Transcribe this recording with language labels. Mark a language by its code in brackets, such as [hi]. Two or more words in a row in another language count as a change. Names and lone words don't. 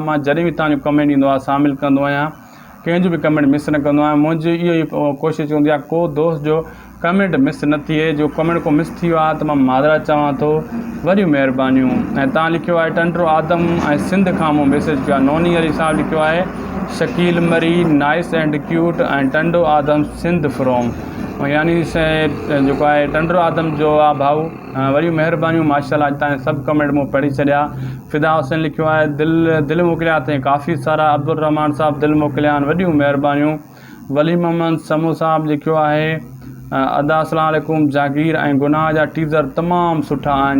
[sd] मां जॾहिं बि तव्हांजो कमेंट ईंदो आहे शामिलु कंदो आहियां, कंहिंजो बि कमेंट मिस न कंदो आहियां। मुंहिंजी इहो ई कोशिशि हूंदी आहे को दोस्त जो कमेंट मिस न थिए। जो कमेंट को मिस थी वियो आहे त मां माज़रत चवां थो, वॾियूं महिरबानियूं। ऐं तव्हां लिखियो आहे टंडरो आदम ऐं सिंध खां मूं मैसेज कयो आहे। नोनी अली साहब लिखियो आहे शकील मरी [en] nice and cute [sd] ऐं टंडो आदम सिंध फ्रॉम, यानी जेको आहे टंडरो आदम जो आहे भाऊ, वॾियूं महिरबानियूं माशाअल्लाह। अॼु तव्हांजे सभु कमेंट मूं पढ़ी छॾिया। फ़िदा हुसैन लिखियो आहे दिलि मोकिलिया अथई काफ़ी सारा। अब्दुल रहमान साहब दिलि मोकिलिया आहिनि, वॾियूं महिरबानियूं। वली मोहम्मद समू साहब लिखियो आहे अदा [ar] السلام عليكم, [sd] जागीर ऐं गुनाह जा टीज़र तमामु सुठा आहिनि।